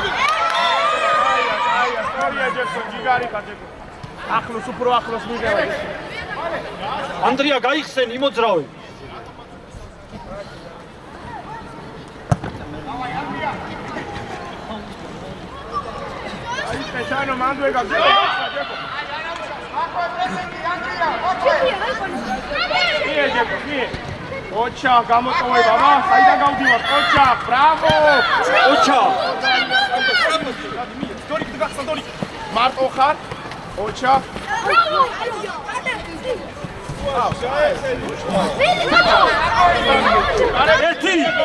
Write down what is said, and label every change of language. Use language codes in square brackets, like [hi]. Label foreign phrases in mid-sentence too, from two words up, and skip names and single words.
[ka] აია, სწორია ჯექსონ, ჯიგარი ხარ ჯექსონ. ახლოს უფრო ახლოს მიიღება. ანდრია გაიხსენ იმოძრავე. აი, პეშანო მანდვე გაგდება. [bs] Nije, Đeko, nije. [ka] ოჩა, გამოტოვება, აბა, საიდან გავდივარ? ოჩა, ბრავო! ოჩა. დორი, გახსნა დორი. მარტო ხარ? ოჩა. Bravo! ერთი.